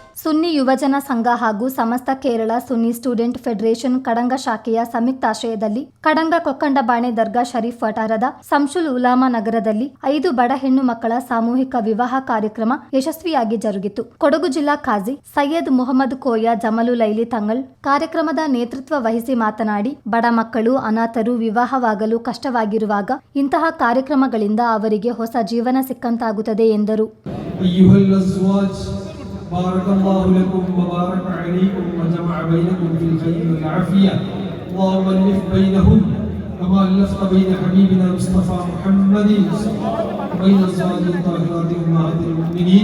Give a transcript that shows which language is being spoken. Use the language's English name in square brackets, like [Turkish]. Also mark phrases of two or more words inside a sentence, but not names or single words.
[Kannada] ಸುನ್ನಿ ಯುವಜನ ಸಂಘ ಹಾಗೂ ಸಮಸ್ತ ಕೇರಳ ಸುನ್ನಿ ಸ್ಟೂಡೆಂಟ್ ಫೆಡರೇಷನ್ ಕಡಂಗ ಶಾಖೆಯ ಸಂಯುಕ್ತಾಶ್ರಯದಲ್ಲಿ ಕಡಂಗ ಕೊಕ್ಕಂಡಬಾಣೆ ದರ್ಗಾ ಶರೀಫ್ ವಠಾರದ ಸಂಶುಲ್ ಉಲಾಮಾ ನಗರದಲ್ಲಿ 5 ಬಡ ಹೆಣ್ಣು ಮಕ್ಕಳ ಸಾಮೂಹಿಕ ವಿವಾಹ ಕಾರ್ಯಕ್ರಮ ಯಶಸ್ವಿಯಾಗಿ ಜರುಗಿತು. ಕೊಡಗು ಜಿಲ್ಲಾ ಖಾಜಿ ಸೈಯದ್ ಮುಹಮ್ಮದ್ ಕೋಯ ಜಮಲು ಲೈಲಿ ತಂಗಳ್ ಕಾರ್ಯಕ್ರಮದ ನೇತೃತ್ವ ವಹಿಸಿ ಮಾತನಾಡಿ, ಬಡ ಮಕ್ಕಳು ಅನಾಥರು ವಿವಾಹವಾಗಲು ಕಷ್ಟವಾಗಿರುವಾಗ ಇಂತಹ ಕಾರ್ಯಕ್ರಮಗಳಿಂದ ಅವರಿಗೆ ಹೊಸ ಜೀವನ ಸಿಕ್ಕಂತಾಗುತ್ತದೆ ಎಂದರು. [Arabic] بارك الله لكم وبارك عليكم وجمع بينكم في الخير والعافية. اللهم ألف بينهم كما ألفت بين حبيبنا مصطفى محمد وبين أزواج الطاهرات أمهات المؤمنين.